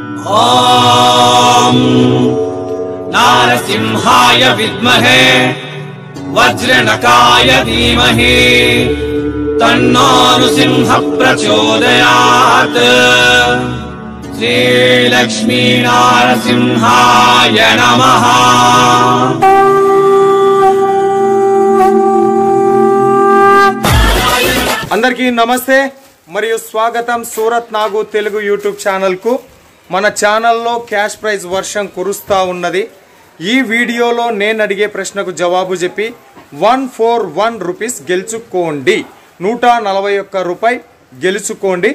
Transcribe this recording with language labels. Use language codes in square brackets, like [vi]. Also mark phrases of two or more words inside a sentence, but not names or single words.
[sa] ओम नारसिंहाय विद्महे वज्रनकाय धीमहि तन्नो नृसिंह प्रचोदयात्। श्री लक्ष्मी नारसिंहाय नमः। [te] అందరికీ నమస్తే మరియు స్వాగతం సూరత్ నాగు తెలుగు యూట్యూబ్ ఛానల్ కు। మన ఛానల్లో క్యాష్ ప్రైజ్ వర్షం కురుస్తా ఉన్నది। ఈ వీడియోలో నేను అడిగే ప్రశ్నకు జవాబు చెప్పి 141 రూపీస్ గెలుచుకోండి, 141 రూపాయి గెలుచుకోండి।